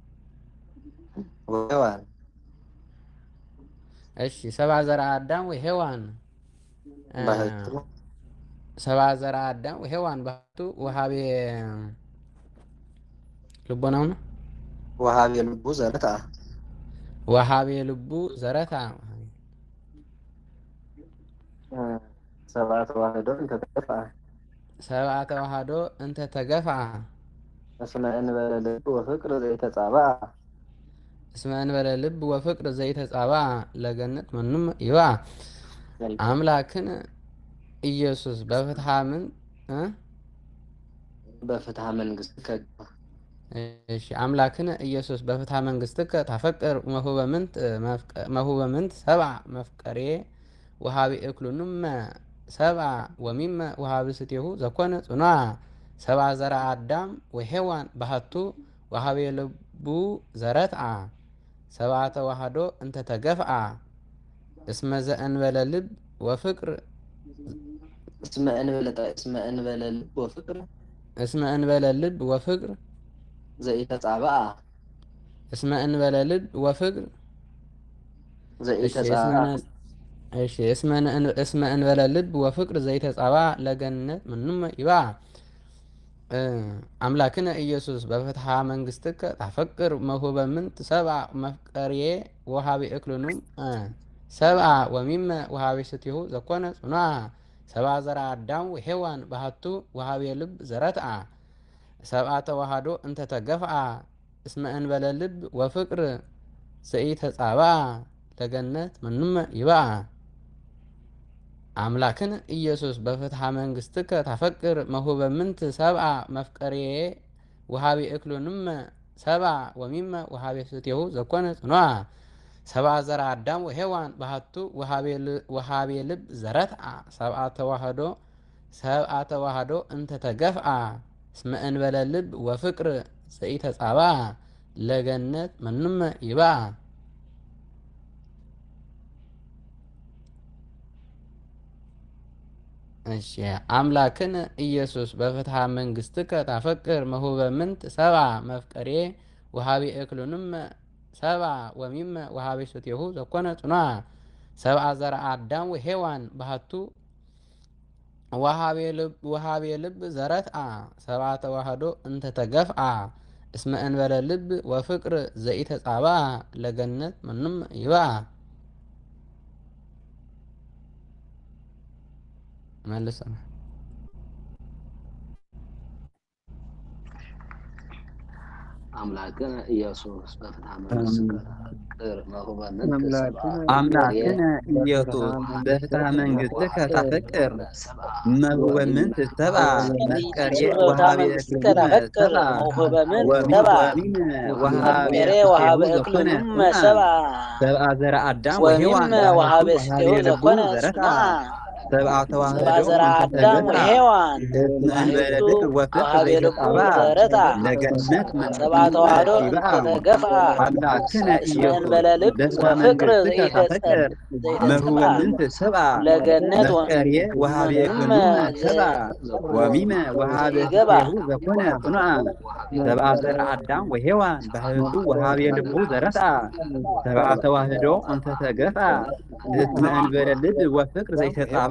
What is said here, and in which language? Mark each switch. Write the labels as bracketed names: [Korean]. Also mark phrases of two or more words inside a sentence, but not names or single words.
[Geez] ወሔዋን እሺ ሰብአ ዘርአ አዳም ወሔዋን ባህቱ ሰብአ ዘርአ አዳም ወሔዋን ባህቱ ወሃቤ [Amharic] ልቦናው ነው። [Geez] ወሃቤ ልቡ ዘረትዓ ወሃቤ ልቡ ዘረትዓ ሰብአ ተዋህዶ እንተ ተገፍአ ሰብአ ተዋህዶ እንተ ተገፍአ እስመ እንበለ ልብ ወፍቅር ዘይተጻብአ እስመ እንበለ ልብ ወፍቅር ዘይተጻብአ ለገነት መኑም ይብአ አምላክን ኢየሱስ በፍትሐ ምን በፍትሐ መንግስት እሺ አምላክን ኢየሱስ በፍትሐ መንግስትከ ታፈቅር መሁበ ምንት ሰብአ መፍቀሬ ወሃቢ እክሉንም ሰብአ ወሚመ ወሃቢ ስትሁ ዘኮነ ጽኑዓ ሰብአ ዘርአ አዳም ወሔዋን ባህቱ ወሃቢ ልቡ ዘረትዓ ሰብአ ተዋህዶ እንተ ተገፍአ እስመ ዘእንበለ ልብ ወፍቅር እስመ እንበለ ልብ ወፍቅር እስመ እንበለ ልብ ወፍቅር ዘይተጻብአ እስመ እንበለ ልብ ወፍቅር ዘይተጻብአ እሺ እስመ እንበለ ልብ ወፍቅር ዘይተጻብአ ለገነት ምንም ይብአ አምላክነ ኢየሱስ በፍትሐ መንግስትከ ታፈቅር መሁበ ምንት ሰብአ መፍቀርዬ ወሃቢ እክልኑም ሰብአ ወሚመ ወሃቢ ስትሁ ዘኮነ ጽኑዓ ሰብአ ዘርአ አዳም ወሔዋን ባህቱ ወሃቢ ልብ ዘረትዓ ሰብአ ተዋህዶ እንተ ተገፍአ እስመ እንበለ ልብ ወፍቅር ዘኢተጻብአ ለገነት ምንም ይብአ አምላክን ኢየሱስ በፍትሐ መንግስትከ ታፈቅር መሁበ ምንት ሰብአ መፍቀርዬ ወሃቢ እክሉንም ሰብአ ወሚመ ወሃቢ ስትሁ ዘኮነ ጽኑዓ ሰብአ ዘርአ አዳም ወሔዋን ባህቱ ወሃቢ ልብ ዘረትዓ ሰብአ ተዋህዶ እንተ ተገፍአ እስመ እንበለ ልብ ወፍቅር ዘኢተጻብአ ለገነት ምንም ይብአ እሺ አምላክን ኢየሱስ በፍትሐ መንግስትከ ታፈቅር መሁበ ምንት ሰብአ መፍቀሬ ወሃቢ እክሉንም ሰብአ ወሚመ ወሃቢ ስትሁ ዘኮነ ጽኑዓ ሰብአ ዘርአ አዳም ወሔዋን ባህቱ ወሃቢ ልብ ዘረትዓ ሰብአ ተዋህዶ እንተ ተገፍአ እስመ እንበለ ልብ ወፍቅር ዘኢተጻብአ ለገነት ምንም ይብአ መልሰና አምላክነ ኢየሱስ በፍትሐ መንግስትከ ታፈቅር መሁበ ምንት ሰብአ አምላክነ ኢየሱስ በፍትሐ መንግስትከ ታፈቅር መሁበ ምንት ሰብአ መፍቀሬ ወሃቢ እክሉንም ሰብአ ዘርአ አዳም ወሔዋን ወሃቢ ስትሁ ዘኮነ ጽኑዓ ሰብአ ተዋህዶ ዘርአ አዳም ወሔዋን እንበለ ልብ ወፍቅር ዘይተጻብአ ለገነት ሰብአ ተዋህዶ እንተ ተገፍአ አምላክነ እስመ እንበለ ልብ ወፍቅር ዘይተጻብአ መሁበ ምንት ሰብአ ለገነት መፍቀሬ ወሃቢ እክሉንም ሰብአ ወሚመ ወሃቢ ስትሁ ዘኮነ ጽኑዓ ሰብአ ዘርአ አዳም ወሔዋን ባህቱ ወሃቢ ልቡ ዘረትዓ ሰብአ ተዋህዶ እንተ ተገፍአ እስመ እንበለ ልብ ወፍቅር ዘይተጻብአ